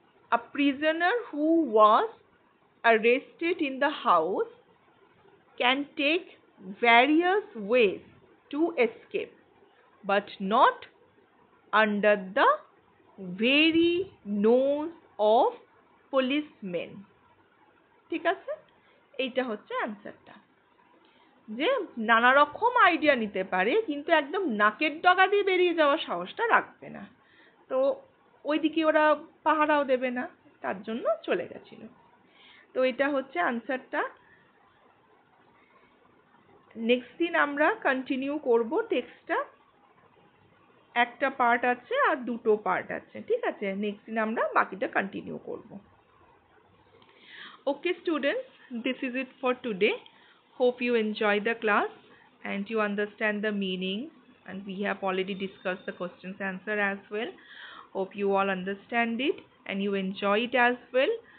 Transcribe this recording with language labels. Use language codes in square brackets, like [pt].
[en] A prisoner who was arrested in the house can take various ways to escape, but not under the very nose of policemen. [bn] ঠিক আছে, এইটা হচ্ছে অ্যান্সারটা। যে নানা রকম আইডিয়া নিতে পারে কিন্তু একদম নাকের ডগা দিয়ে বেরিয়ে যাওয়ার সাহসটা রাখবে না, তো ওইদিকে ওরা পাহারাও দেবে না, তার জন্য চলে গেছিল। তো এটা হচ্ছে আনসারটা। নেক্সট দিন আমরা কন্টিনিউ করব টেক্সটটা, একটা পার্ট আছে আর দুটো পার্ট আছে, ঠিক আছে। নেক্সট দিন আমরা বাকিটা কন্টিনিউ করব। [en] Okay students, this is it for today. Hope you enjoy the class and you understand the meaning, and we have already discussed the questions answer as well. Hope you all understand it and you enjoy it as well.